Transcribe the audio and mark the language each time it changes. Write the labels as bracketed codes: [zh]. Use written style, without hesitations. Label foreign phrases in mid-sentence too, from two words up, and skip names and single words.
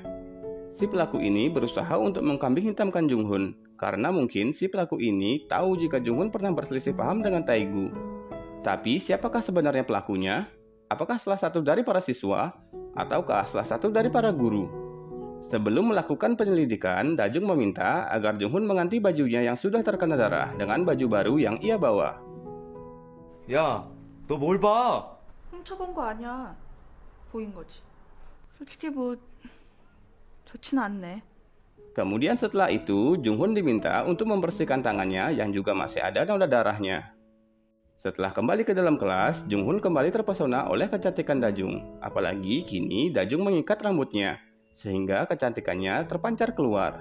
[id] Si pelaku ini berusaha untuk mengkambing hitamkan Junghun, karena mungkin si pelaku ini tahu jika Junghun pernah berselisih paham dengan Taegu. Tapi siapakah sebenarnya pelakunya? Apakah salah satu dari para siswa? Ataukah salah satu dari para guru? Sebelum melakukan penyelidikan, Dajung meminta agar Junghun mengganti bajunya yang sudah terkena darah dengan baju baru yang ia bawa. [ko] 야, 너 뭘 봐? 훔쳐본 거 아니야. 보인 거지. 솔직히 뭐 좋진 않네. [id] Kemudian setelah itu, Junghun diminta untuk membersihkan tangannya yang juga masih ada noda darahnya. Setelah kembali ke dalam kelas, Junghun kembali terpesona oleh kecantikan Dajung. Apalagi kini Dajung mengikat rambutnya, sehingga kecantikannya terpancar keluar.